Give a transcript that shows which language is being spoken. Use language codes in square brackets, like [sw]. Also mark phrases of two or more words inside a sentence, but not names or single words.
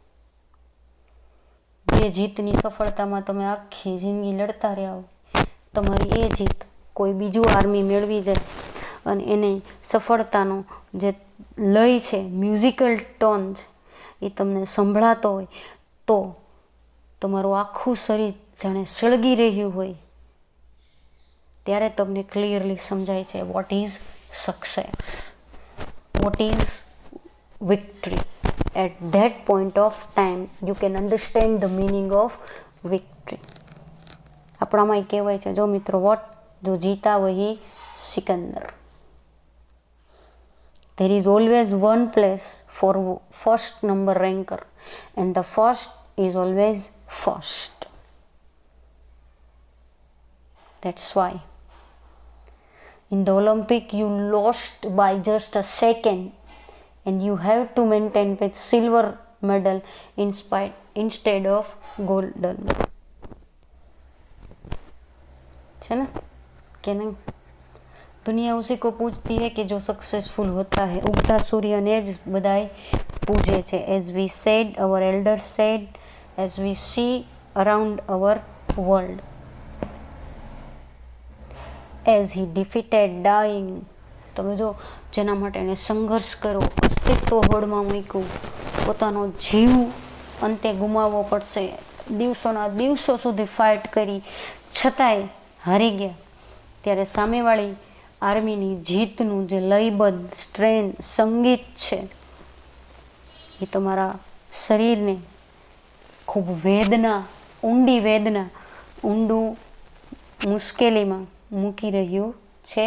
[gu] જે જીતની સફળતામાં તમે આખી જિંદગી લડતા રહ્યા હો, તમારી એ જીત કોઈ બીજું આર્મી મેળવી જાય અને એને સફળતાનો જે લય છે, મ્યુઝિકલ ટોન છે, એ તમને સંભળાતો હોય તો તમારું આખું શરીર જાણે સળગી રહ્યું હોય, ત્યારે તમને ક્લિયરલી સમજાય છે [en] what is success, what is victory. At that point of time you can understand the meaning of victory. [gu] આપણામાં કહેવાય છે જો મિત્રો, વોટ [hi] जो जीता वही सिकंदर. [en] There is always one place for first number ranker and the first is always first. That's why in the Olympic you lost by just a second and you have to maintain with silver medal instead of golden. [hi] है ना कि नहीं? दुनिया उसी को पूजती है कि जो सक्सेसफुल होता है. [gu] ઉગતા સૂર્ય ને જ બધાઈ પૂજે છે. [en] As we said, our elders said, as we see around our world, as he defeated dying. [gu] તમે જો જેના માટે એને સંઘર્ષ કર્યો, અસ્તિત્વ હોડમાં મૂક્યું, પોતાનો જીવ અંતે ગુમાવવો પડશે, દિવસોના દિવસો સુધી ફાઇટ કરી છતાંય હારી ગયા, ત્યારે સામેવાળી આર્મીની જીતનું જે લયબદ્ધ સ્ટ્રેન સંગીત છે એ તમારા શરીરને ખૂબ વેદના, ઊંડું મુશ્કેલીમાં મૂકી રહ્યું છે.